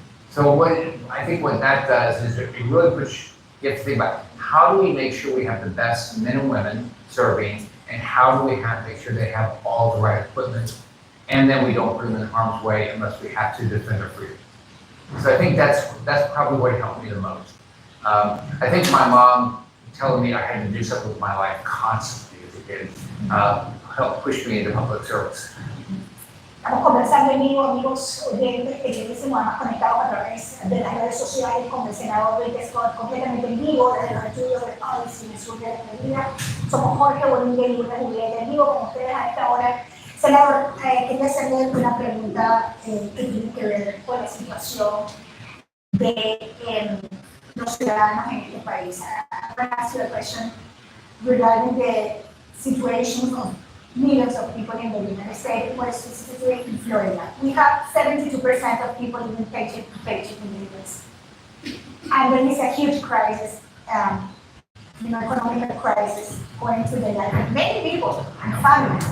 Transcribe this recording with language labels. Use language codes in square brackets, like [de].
[en] So I think what that does is it really you have to think about how do we make sure we have the best men and women serving, and how do we make sure they have all the right equipment, and then we don't put them in harm's way unless we have to defend their freedom. So I think that's probably what helped me the most. I think my mom telling me I had to do something with my life constantly as a did help push me into public service. [es] Estamos conversando en vivo, amigos oyentes que se nos han conectado a través de las redes sociales con el senador completamente en vivo desde los estudios de Policy en el sur de la Florida. Somos Jorge Bonilla y Lourdes Julieta en vivo con ustedes a esta hora. Senador, quería hacerle una pregunta que tiene que ver con la situación de los ciudadanos en este país. [en] I'm going to ask you a question regarding the situation of millions of people in the United States, more specifically in Florida. We have 72% of people living paycheck to paycheck in the US. And there is a huge crisis, economic crisis going through the life of many people and families.